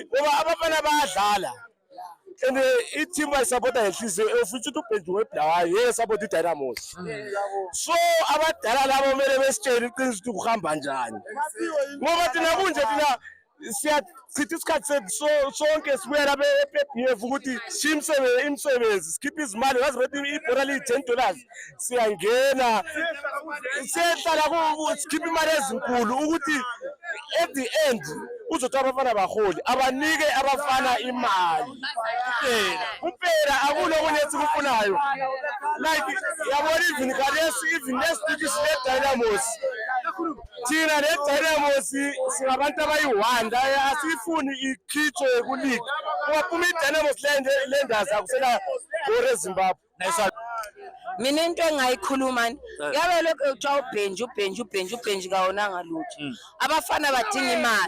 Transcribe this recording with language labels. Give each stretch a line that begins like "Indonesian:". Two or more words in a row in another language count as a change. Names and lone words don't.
North Ndebele: ngoba abafana bayadlala and i-team bayisupporta ngenhliziyo futhi uBhenji weblawayo yesupporta iDynamos so abadala labo kumele besitshele iqiniso ukuthi kuhamba njani ngoba thina kunje thina siyachithi isikhathi sethu sonke sibuya lapha ePF ukuthi imsebenzi sikhiphe izimali ngazi bethi ibhora liyi$10 siyangena siyahlala sikhiphe imali ezinkulu ukuthi
English: at the end
North Ndebele: uzothi abafana baholi abanike abafana imali kuphela akulokunye esikufunayo like yabona
English: even next week
North Ndebele: sine-Dynamos thina ne-Dynamos singabantu abayi-1 asifuni ikhitshwe kuleague kungaphuma i-Dynamos Landers akusela gore eZimbabwe. Mina into engayikhuluma yabe lokho kuthiwa uBhenji kawonanga lutho abafana badinga imali